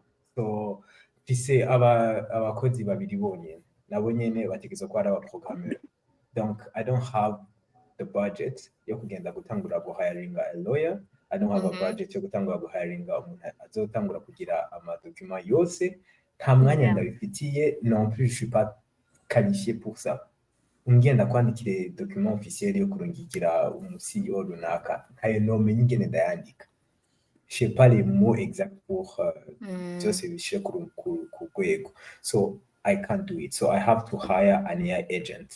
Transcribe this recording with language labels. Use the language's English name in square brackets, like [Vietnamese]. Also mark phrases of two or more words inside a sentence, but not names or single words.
[Rundi] So pise abakozi babiri bonyene nabo nyene bategezwa ko ari abaprogrammer. [English] Donc I don't have the budget [Rundi] yo kugenda gutangura [English] hiring a lawyer. I don't have a budget [Rundi] yo gutangura hiring umuntu azotangura kugira amadokima yose nta mwanya ndabifitiye [French] non plus je suis pas qualifié pour ça. [Rundi] Ngenda kwandikire [French] document officiel [Rundi] yo kurungikira CEO runaka ntayo nomenye ingene ndayandika. [French] Je sais pas les mots exacts pour [Rundi] byose bishire ku rwego. [English] So I can't do it, so I have to hire an AI agent.